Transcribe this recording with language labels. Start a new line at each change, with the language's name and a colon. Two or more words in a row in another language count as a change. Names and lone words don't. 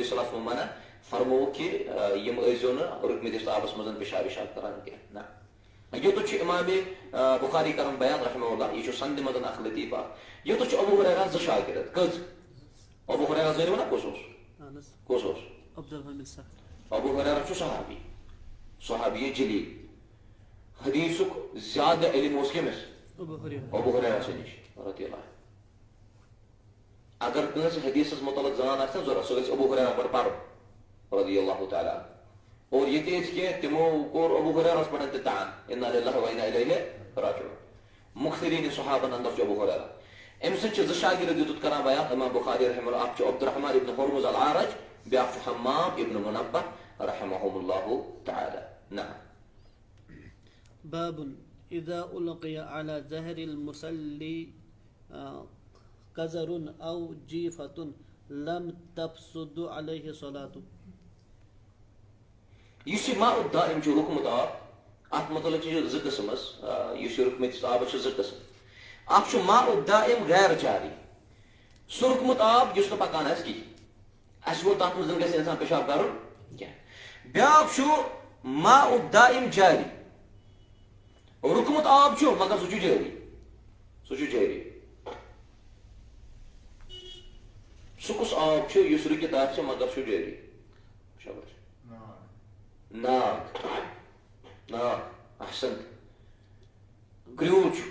Arabic: صلی اللہ علیہ وسلم
Kashmiri: منع فرمو کہ یِم ٲسۍزیو نہٕ رُکمٕتِس آبس منٛز پِشاب وِشاب کران کینٛہہ نہ یوٚتُتھ چھُ امام بخاری کران بیان
Arabic: رحمہ اللہ
Kashmiri: یہِ چھُ سندِ منٛز اکھ لطیفہ یوٚتُتھ چھُ ابو ہریرہ زٕ شاگرد کٔژ ابو ہریرہ زٲنِو نا کُس اوس ابو ہریرہ چھُ صحابی جلیل حدیثُک زیادٕ علم اوس کٔمِس ابو ہریرہ سٕے نِش
Arabic: رضی اللہ
Kashmiri: اگر کٲنٛسہِ حدیثس متعلق زان آسہِ نا ضروٗرت سُہ گژھِ ابو ہریرہ پٮ۪ٹھ پرُن
Arabic: رضی اللہ تعالیٰ
Kashmiri: اور ییٚتہِ ٲسۍ کینٛہہ تِمو کوٚر ابو ہریرہس پٮ۪ٹھ تہِ طعن
Arabic: انا للہ و انا الیہ راجعون
Kashmiri: مُختٔریٖن صحابن اندر چھُ ابو ہریرہ أمۍ سٕنٛدۍ چھِ زٕ شاگرد یوٚتُتھ کران بیان امام بخاری
Arabic: رحمہ اللہ
Kashmiri: اکھ چھُ عبد الرحمان ابن ہرمز العارج بیاکھ چھُ حمام ابن منبہ
Arabic: رحمہم اللہ تعالیٰ
Kashmiri: نعم
Arabic: باب اذا القي على ظهر المصلي قذر او جيفة لم تفسد عليه صلاته
Kashmiri: یُس یہِ
Arabic: ماء الدائم
Kashmiri: چھُ رُکمُت آب اتھ متعلق چھِ زٕ قٕسم حظ یُس یہِ رُکمٕتِس آبس چھِ زٕ قٕسم اکھ چھُ
Arabic: ماء الدائم غیر جاری
Kashmiri: سُہ رُکمُت آب یُس نہٕ پکان آسہِ کِہیٖنۍ اَسہِ ووٚن تتھ منٛز گژھِ انسان پِشاب کرُن کینٛہہ بیاکھ چھُ
Arabic: ماء الدائم جاری
Kashmiri: رکمت آب چھو مگر سہ جاری سہ جاری سہ کس آب چھو یس رکت آسہ مگر سہ جاری شاباش ناگ ناگ احسن گریو